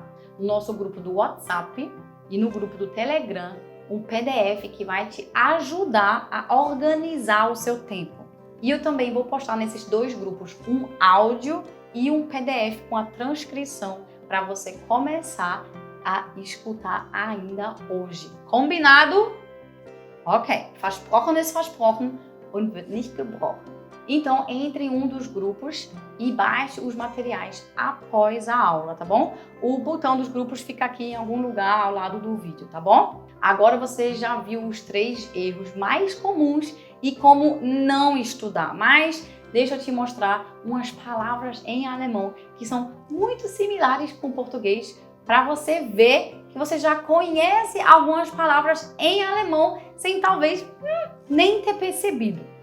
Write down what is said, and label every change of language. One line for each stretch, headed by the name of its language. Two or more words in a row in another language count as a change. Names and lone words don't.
Portuguese: No nosso grupo do WhatsApp e no grupo do Telegram, um PDF que vai te ajudar a organizar o seu tempo. E eu também vou postar nesses 2 grupos um áudio e um PDF com a transcrição para você começar a escutar ainda hoje. Combinado? Ok.
German: Versprochen ist versprochen und wird nicht gebrochen.
Portuguese: Então, entre em um dos grupos e baixe os materiais após a aula, tá bom? O botão dos grupos fica aqui em algum lugar ao lado do vídeo, tá bom? Agora você já viu os 3 erros mais comuns e como não estudar. Mas deixa eu te mostrar umas palavras em alemão que são muito similares com o português para você ver que você já conhece algumas palavras em alemão sem talvez nem ter percebido.